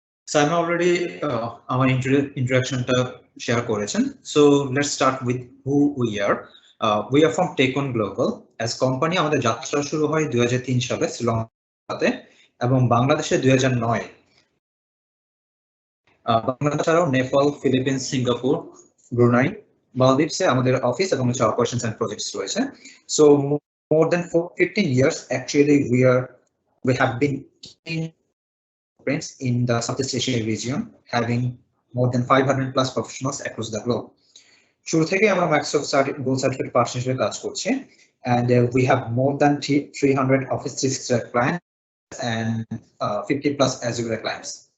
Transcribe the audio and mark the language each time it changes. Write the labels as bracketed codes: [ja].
[en] So I'm already our introduction to share করেছেন. So let's start with who we are. We are from Tekon Global. As company [bn] আমাদের যাত্রা শুরু হয় 2003 সালে শ্রীলঙ্কাতে এবং বাংলাদেশে 2009। বাংলাদেশ ছাড়াও নেপাল, ফিলিপিন্স, সিঙ্গাপুর, ব্রুনাই, মালদ্বীপসে আমাদের অফিস এবং অপারেশনস এন্ড প্রজেক্টস রয়েছে। [en] So more than 15 years actually we have been in the Southeast Asia region, having more than 500 plus professionals across the globe. [bn] শুরু থেকে আমরা [en] Microsoft Gold Certificate Partnership [bn] কাজ করছি, [en] and we have more than 300 Office 365 clients and 50 plus Azure clients.